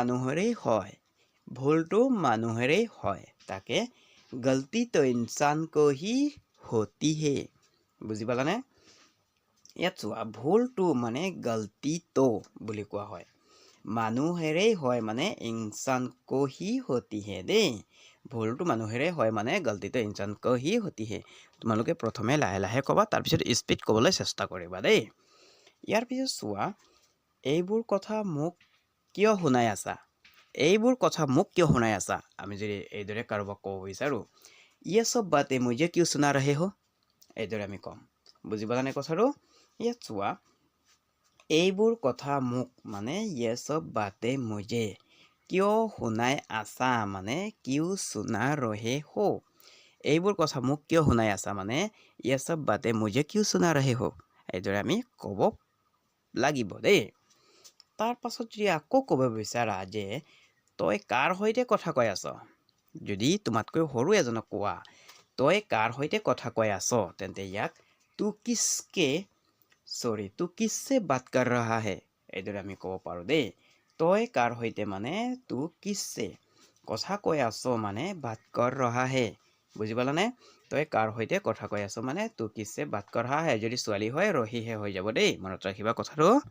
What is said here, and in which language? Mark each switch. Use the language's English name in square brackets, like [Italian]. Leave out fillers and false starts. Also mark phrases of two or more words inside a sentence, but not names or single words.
[Assamese] মানুহৰেই হয় তাকে [Hindi] गलती तो इंसान को ही होती है [Assamese] বুজি পালানে ইয়াত চোৱা ভুলটো মানে [Hindi] गलती तो [Assamese] বুলি কোৱা হয় মানুহেৰেই হয় মানে [Hindi] इंसान को ही होती है [Assamese] দেই ভুলটো মানুহেৰে হয় মানে গলতিটো [Hindi] इंसान को ही होती है [Assamese] তোমালোকে প্ৰথমে লাহে লাহে ক'বা তাৰপিছত স্পীড ক'বলৈ চেষ্টা কৰিবা দেই ইয়াৰ পিছত চোৱা এইবোৰ কথা মোক কিয় শুনাই আছা আমি যদি এইদৰে কাৰোবাক ক'ব বিচাৰো [Hindi] ये सब बातें मुझे क्यों सुना रहे हो [Assamese] এইদৰে আমি ক'ম বুজি পালানে কথাটো ইয়াত চোৱা এইবোৰ কথা মোক মানে [Hindi] ये सब बातें मुझे [Assamese] কিয় শুনাই আছা মানে [Hindi] क्यों सुना रहे हो [Assamese] এইবোৰ কথা মোক কিয় শুনাই আছা মানে [Hindi] ये सब बातें मुझे क्यों सुना रहे हो [Assamese] এইদৰে আমি ক'ব লাগিব দেই তাৰ পাছত যদি আকৌ ক'ব বিচাৰা যে তই কাৰ সৈতে কথা কৈ আছ যদি তোমাতকৈ সৰু এজনক কোৱা তই কাৰ সৈতে কথা কৈ আছ তেন্তে ইয়াক তু [Hindi] किससे बात कर रहा है [Assamese] এইদৰে আমি ক'ব পাৰো দেই তই কাৰ সৈতে মানে [Hindi] तू किससे [Assamese] কথা কৈ আছ মানে [Hindi] बात कर रहा है [Assamese] বুজি পালানে তই কাৰ সৈতে কথা কৈ আছ মানে [Hindi] तू किससे बात कर रहा है [Assamese] যদি ছোৱালী হয় ৰহিহে হৈ যাব দেই মনত ৰাখিবা কথাটো